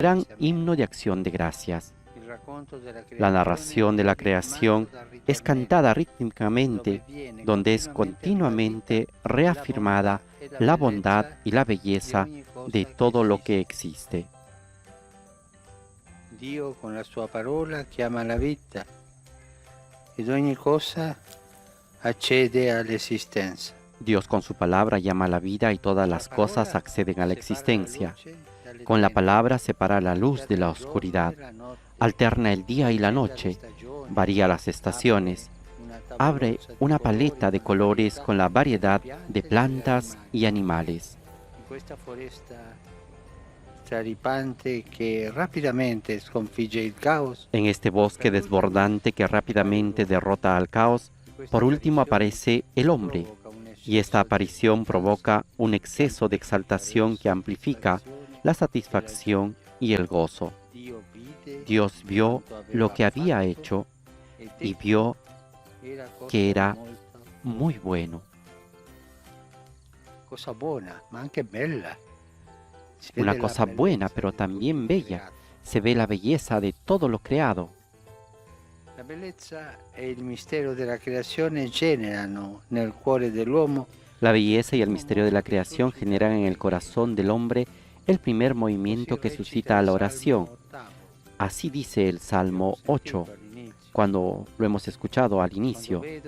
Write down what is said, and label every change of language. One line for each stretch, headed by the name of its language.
Spanish: gran himno de acción de gracias. La narración de la creación es cantada rítmicamente, donde es continuamente reafirmada la bondad y la belleza de todo lo que existe.
Italian: Dio con la sua parola chiama la vita ed ogni cosa accede all'esistenza.
Spanish: Dios con su palabra llama a la vida y todas las cosas acceden a la existencia. Con la palabra separa la luz de la oscuridad, alterna el día y la noche, varía las estaciones, abre una paleta de colores con la variedad de plantas y animales.
Italian: Questa foresta straripante che rapidamente sconfigge il caos.
Spanish: En este bosque desbordante que rápidamente derrota al caos, por último aparece el hombre, y esta aparición provoca un exceso de exaltación que amplifica la satisfacción y el gozo. Dios vio lo que había hecho y vio que era muy bueno.
Italian: Cosa buona, ma anche bella.
Spanish: Una cosa buena, pero también bella. Se ve la belleza de todo lo creado.
Italian: La bellezza e il mistero della creazione generano nel cuore dell'uomo
Spanish: La belleza y el misterio de la creación generan en el corazón del hombre el primer movimiento que suscita la oración. Así dice el Salmo 8, cuando lo hemos escuchado al inicio.